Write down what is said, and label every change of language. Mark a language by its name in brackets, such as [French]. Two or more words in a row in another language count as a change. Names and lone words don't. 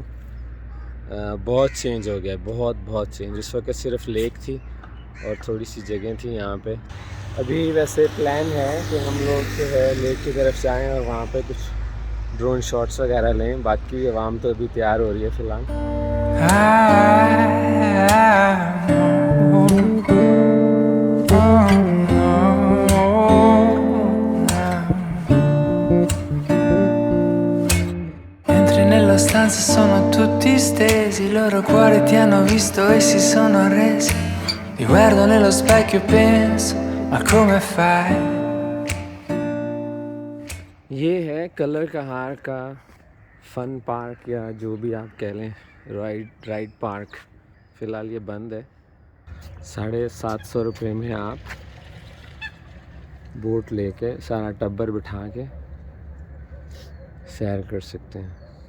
[Hindi] बहुत चेंज हो गया, बहुत चेंज। इस वक्त सिर्फ लेक थी और थोड़ी सी जगह थी यहाँ पे। अभी वैसे प्लान है कि हम लोग जो है लेक की तरफ जाएं और वहाँ पे कुछ [English] drone shots [Hindi] वगैरह लें। बाकी आवाम तो अभी तैयार हो रही है फ़िलहाल। [Italian] Stanze sono tutti stesi, i loro cuori ti hanno visto e si sono arresi. Ti guardo nello specchio e penso, ma come fai? [Hindi] ये है कलर का हार का [English] fun park [Hindi] या जो भी आप कह लें, [English] ride park. [Hindi] फ़िलहाल ये बंद है। 750 रुपये में आप बोट लेके सारा टब्बर बिठा के सैर कर सकते हैं।